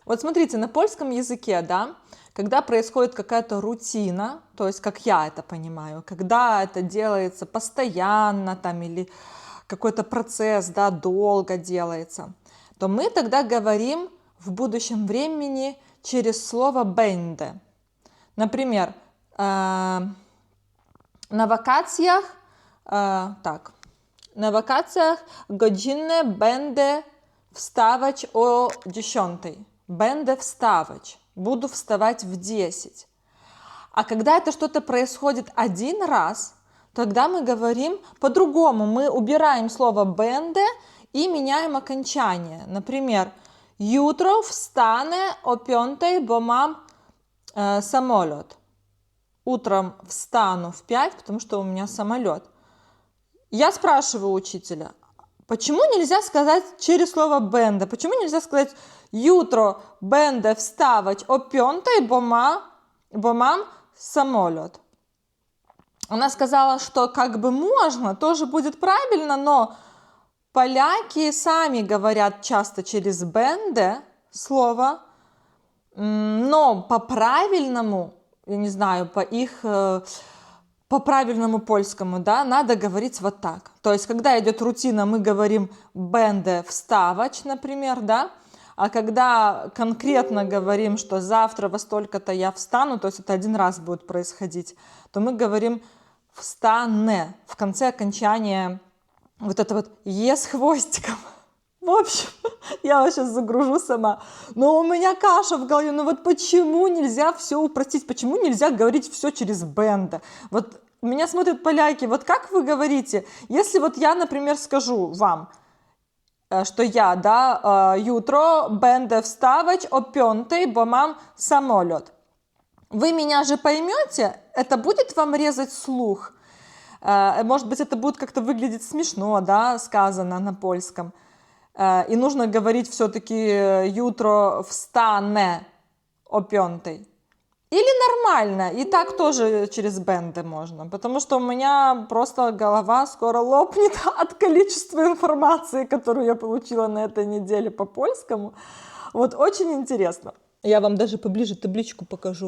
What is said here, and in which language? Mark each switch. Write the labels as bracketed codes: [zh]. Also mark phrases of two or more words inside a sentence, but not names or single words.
[ru] Вот смотрите, на польском языке, да, когда происходит какая-то рутина, то есть как я это понимаю, когда это делается постоянно там или какой-то процесс, да, долго делается, то мы тогда говорим в будущем времени через слово «бенде». [pl] Например, na wakacjach, na wakacjach godzinę będę wstawać o 10. Będę wstawać. [ru] Буду вставать в 10. А когда это что-то происходит один раз, тогда мы говорим по-другому. Мы убираем слово będę и меняем окончание. Например, [pl] jutro wstanę o 5, bo mam самолет. [ru] Утром встану в 5, потому что у меня самолет. Я спрашиваю учителя, почему нельзя сказать через слово będę? Почему нельзя сказать [pl] jutro będę wstawać o 5, bo mam [ru] самолет? Она сказала, что как бы можно, тоже будет правильно, но поляки сами говорят часто через będę слово, но по-правильному, я не знаю, по правильному польскому, да, надо говорить вот так. То есть, когда идет рутина, мы говорим [pl] będę wstawać, [ru] например, да, а когда конкретно говорим, что завтра во столько-то я встану, то есть это один раз будет происходить, то мы говорим встанę в конце окончания вот это вот «е» с хвостиком. В общем, я вас сейчас загружу сама. Но у меня каша в голове. Ну вот почему нельзя все упростить? Почему нельзя говорить все через бенде? Вот меня смотрят поляки. Вот как вы говорите? Если вот я, например, скажу вам, что я, да, [pl] jutro będę wstawać o 5:00, bo mam samolot. [ru] Вы меня же поймете? Это будет вам резать слух? Может быть, это будет как-то выглядеть смешно, да, сказано на польском. И нужно говорить все-таки [pl] jutro wstanę o 5:00. [ru] Или нормально, и так тоже через бенды можно, потому что у меня просто голова скоро лопнет от количества информации, которую я получила на этой неделе по польскому. Вот очень интересно. Я вам даже поближе табличку покажу.